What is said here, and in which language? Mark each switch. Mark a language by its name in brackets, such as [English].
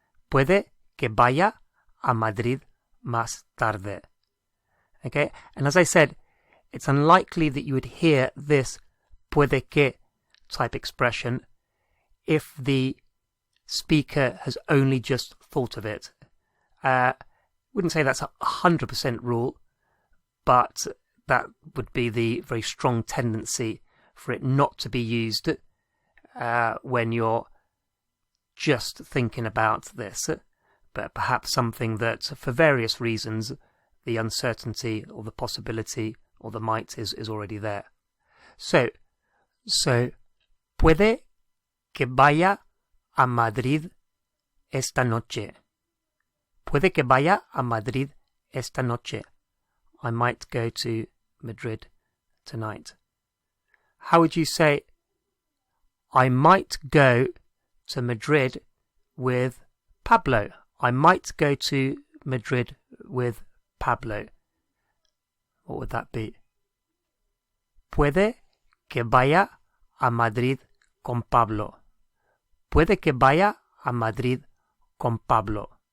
[Spanish] Puede que vaya a Madrid más tarde. [English] Okay, and as I said, it's unlikely that you would hear this puede que type expression if the speaker has only just thought of it. Wouldn't say that's 100% rule, but that would be the very strong tendency for it not to be used when you're just thinking about this, but perhaps something that, for various reasons, the uncertainty or the possibility or the might is already there. [Spanish] So puede que vaya a Madrid esta noche. Puede que vaya a Madrid esta noche. [English] I might go to Madrid tonight. How would you say, I might go to Madrid with Pablo? I might go to Madrid with Pablo. What would that be? [Spanish] Puede que vaya a Madrid con Pablo. Puede que vaya a Madrid con Pablo.